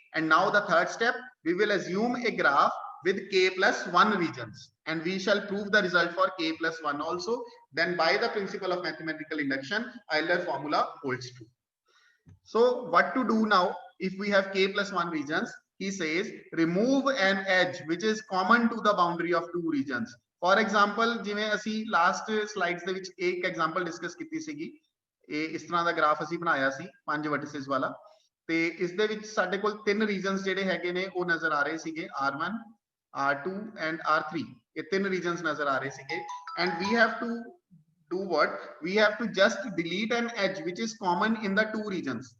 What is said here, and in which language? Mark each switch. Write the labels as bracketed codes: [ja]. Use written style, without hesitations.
[en] And now the third step, we will assume a graph with k plus 1 regions, and we shall prove the result for k plus 1 also. Then by the principle of mathematical induction, Euler formula holds true. So what to do now if we have k plus 1 regions? He says remove an edge which is common to the boundary of two regions. For example, [pa] ਜਿਵੇਂ ਅਸੀਂ last slides ਦੇ ਵਿੱਚ ਇੱਕ example discuss ਕੀਤੀ ਸੀਗੀ, ਇਹ ਇਸ ਤਰ੍ਹਾਂ ਦਾ ਗ੍ਰਾਫ ਅਸੀਂ ਬਣਾਇਆ ਸੀ 5 vertices ਵਾਲਾ, ਤੇ ਇਸ ਦੇ ਵਿੱਚ ਸਾਡੇ ਕੋਲ ਤਿੰਨ ਰੀਜਨਸ ਜਿਹੜੇ ਹੈਗੇ ਨੇ ਉਹ ਨਜ਼ਰ ਆ ਰਹੇ ਸੀਗੇ, R1, R2 and R3. ਇਹ ਤਿੰਨ ਰੀਜਨਸ ਨਜ਼ਰ ਆ ਰਹੇ ਸੀਗੇ, [en] and we have to do what? We have to just delete an edge which is common in the two regions.